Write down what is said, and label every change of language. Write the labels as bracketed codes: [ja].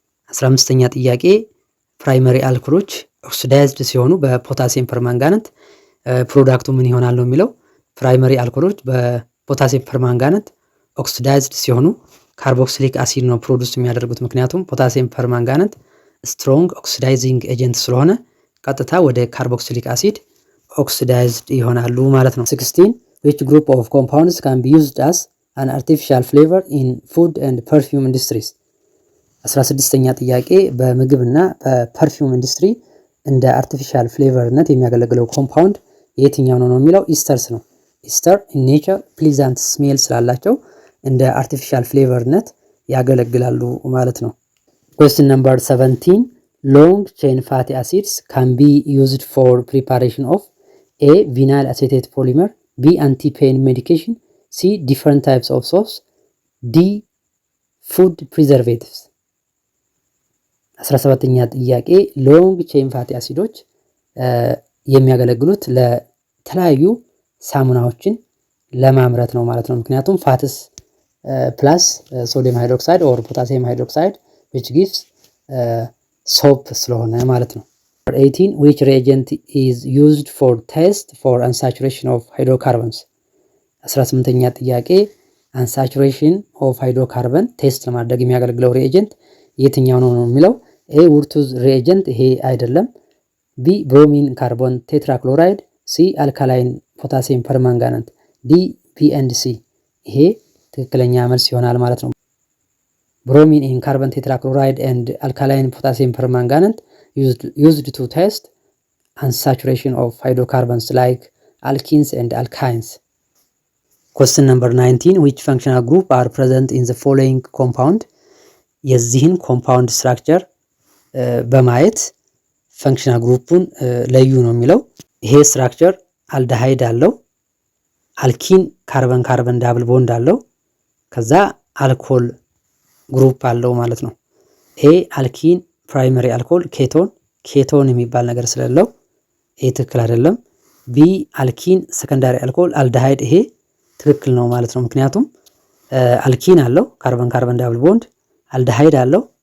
[am] 15ኛ ጥያቄ ፕራይመሪ አልኮሎች ኦክሲዳይዝድ ሲሆኑ በፖታሲየም ፐርማንጋኔት ፕሮዳክቱ ምን ይሆናል ነው የሚለው። ፕራይመሪ አልኮሎች በፖታሲየም ፐርማንጋኔት ኦክሲዳይዝድ ሲሆኑ ካርቦክሲሊክ አሲድ ነው ፕሮዲውስ የሚያደርጉት። ምክንያቱም ፖታሲየም ፐርማንጋኔት ስትሮንግ ኦክሲዳይዚንግ ኤጀንት ስለሆነ ቀጥታ ወደ ካርቦክሲሊክ አሲድ ኦክሲዳይዝድ ይሆናሉ ማለት ነው። [en] 16 which group of compounds can be used as an artificial flavor in food and perfume industries? [am] 16ኛ ጥያቄ በምግብና በፐርፊውም ኢንዱስትሪ እንደ አርቲፊሻል ፍሌቨርነት የሚያገለግለው ኮምፓውንድ የትኛው ነው የሚለው። ኢስተርስ ነው። ኢስተር [en] in nature pleasant smell [am] ስላላቸው እንደ አርቲፊሻል ፍሌቨርነት ያገለግላሉ ማለት ነው። [en] question number 17 long chain fatty acids can be used for preparation of a vinyl acetate polymer, B anti-pain medication, C different types of soaps, D food preservatives? [am] 17ኛ ጥያቄ ሎንግ ቼን ፋቲ አሲዶች የሚያገለግሉት ለተለያዩ ሳሙናዎችን ለማምረት ነው ማለት ነው። ምክንያቱም ፋትስ ፕላስ ሶዲየም ሃይድሮክሳይድ ኦር ፖታሲየም ሃይድሮክሳይድ [en] which gives soap [am] ስለሆነ ማለት ነው። [en] 18 which reagent is used for test for unsaturation of hydrocarbons? [am] 18ኛ ጥያቄ [en] unsaturation of hydrocarbon [am] ቴስት ለማድረግ የሚያገለግለው ሪኤጀንት የትኛው ነው የሚለው። ኤ ውርቱዝ ሪኤጀንት ይሄ አይደለም። ቢ ብሮሚን ካርቦን ቴትራክሎራይድ፣ ሲ አልካላይን ፖታሲየም ፐርማንጋናት፣ ዲ ፒ ኤንድ ሲ ይሄ ትክክለኛ መልስ ይሆናል ማለት ነው። [en] ብሮሚን ኢን ካርበን ቴትራክሎራይድ ኤንድ አልካላይን ፖታሲየም ፐርማንጋኔት used to test unsaturation of hydrocarbons like alkenes and alkynes. Question number 19, which functional group are present in the following compound? [am] የዚህን ኮምፓውንድ ስትራክቸር በማየት ፈንክሽናል ግሩፑን ለዩ ነው የሚለው። ይሄ ስትራክቸር አልደሃይድ አለው፣ አልኪን ካርበን ካርበን ዳብል ቦንድ አለው፣ ከዛ አልኮል ግሩፕ አለው ማለት ነው። ኤ አልኪን ፕራይመሪ አልኮል ኬቶን የሚባል ነገር ስለሌለው ይሄ ትክክል አይደለም። ቢ አልኪን ሰከንዳሪ አልኮል አልደሃይድ፣ ይሄ ትክክል ነው ማለት ነው። ምክንያቱም አልኪን አለው ካርበን ካርበን ዳብል ቦንድ፣ አልደሃይድ አለው፣